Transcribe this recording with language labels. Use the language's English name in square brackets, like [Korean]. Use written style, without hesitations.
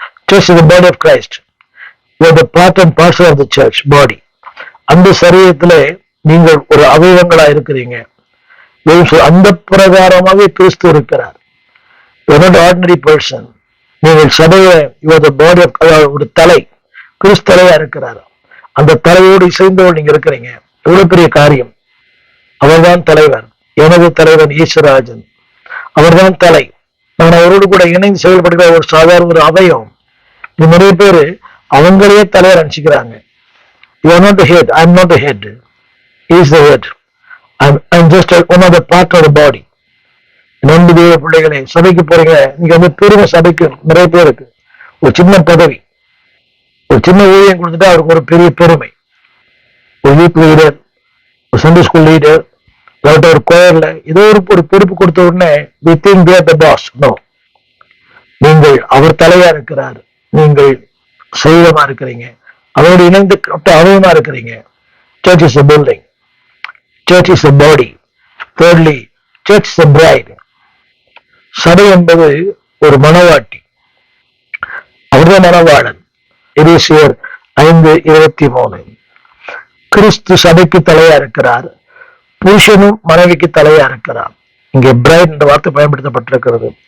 [English] Church is the body of Christ. You are the part and parcel of the church body. [Tamil] அந்த சரீரத்திலே நீங்கள் ஒரு அவயவங்களா இருக்கிறீங்க. அந்த பிரகாரமாக கிறிஸ்து இருக்கிறார். [English] You are not an ordinary person. [Tamil] நீங்கள் சபையை, [English] you are the body of, [Tamil] ஒரு தலை, கிறிஸ்து தலையா இருக்கிறார். அந்த தலையோடு இசைந்தோடு நீங்க இருக்கிறீங்க. எவ்வளவு பெரிய காரியம். அவர்தான் தலைவர். எனது தலைவன் ஈஸ்வராஜன், அவர்தான் தலை. நான் அவரோடு கூட இணைந்து செயல்படுகிற ஒரு சாதாரண ஒரு அவயம். நிறைய பேரு அவங்களையே தலைவர் நினைச்சுக்கிறாங்க. [English] You are not the head. I am not the head. He is the head. I'm just one of the part of the body. [Tamil] நன்றி தேவ பிள்ளைகளே, சபைக்கு போறீங்க, நீங்க வந்து பெருமை. சபைக்கு நிறைய பேருக்கு ஒரு சின்ன பதவி, ஒரு சின்ன ஊழியம் கொடுத்துட்டா அவருக்கு ஒரு பெரிய பெருமை. ஒரு யூத் லீடர், ஒரு சண்டே ஸ்கூல் லீடர், இல்லாட்ட ஒரு கோயர்ல ஏதோ ஒரு பொறுப்பு கொடுத்த உடனே [English] we think they are the boss. [Tamil] No, நீங்கள் அவர் தலையா இருக்கிறார். நீங்கள் சைவமா இருக்கிறீங்க, அவரோடு இணைந்து அவயமா இருக்கிறீங்க. [English] Church is a building. Church is a body. Thirdly, church is a bride. [Tamil] சபை என்பது ஒரு மணவாட்டி, அவர்தான் மணவாளன். எபேசியர் 5:23. கிறிஸ்து சபைக்கு தலையா இருக்கிறார். புருஷனும் மனைவிக்கு தலையா இருக்கிறார். இங்கே பிரைட் என்ற வார்த்தை பயன்படுத்தப்பட்டிருக்கிறது.